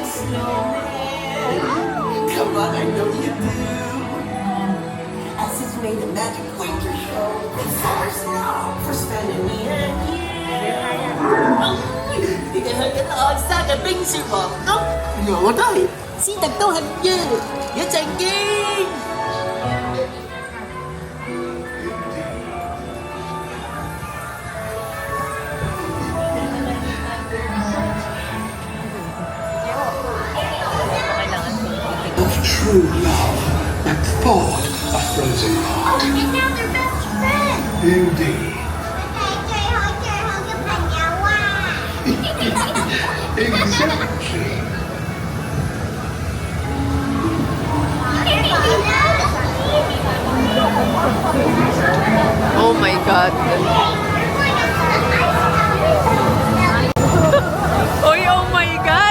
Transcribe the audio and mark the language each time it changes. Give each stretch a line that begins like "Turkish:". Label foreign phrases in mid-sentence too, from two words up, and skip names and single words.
English: Come on, I know you do. As it's made a magic winter show. With summer snow for spending me and you.
Cantonese: 你哋去緊愛山嘅冰雪皇宮，我都係，斯特都係嘅，一陣見。
English: Of true love that thawed a frozen heart. And now they're best friends. Indeed.
Cantonese: 最好嘅朋友啊！
English: Exactly. Oh my God. Uy, oh my God!